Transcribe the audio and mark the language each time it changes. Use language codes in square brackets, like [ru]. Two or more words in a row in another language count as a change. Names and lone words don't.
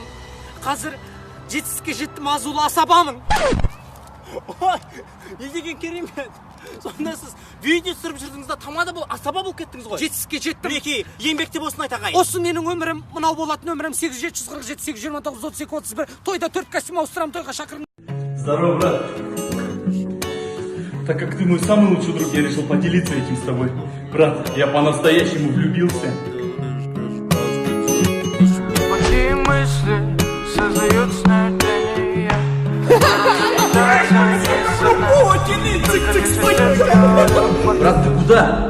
[kk] Қазір жетістікке жеттім, азулы асабамын. Ой, не деген керемет. Сонда сіз видео түсіріп жүрдіңізде тамада бұл асаба болып кеттіңіз ғой. Жетістікке жеттім. Мінекей, еңбекте болсын айт ағай. Осы менің өмірім, мынау болатын өмірім 8747 829 32 31. Тойда 4 костюм ауыстырам, тойға шақырын. [ru] Здорово, брат. Так как ты мой самый лучший друг, я решил поделиться этим с тобой. Брат, я по-настоящему влюбился. Какие мысли создают сновидения? Брат, ты куда?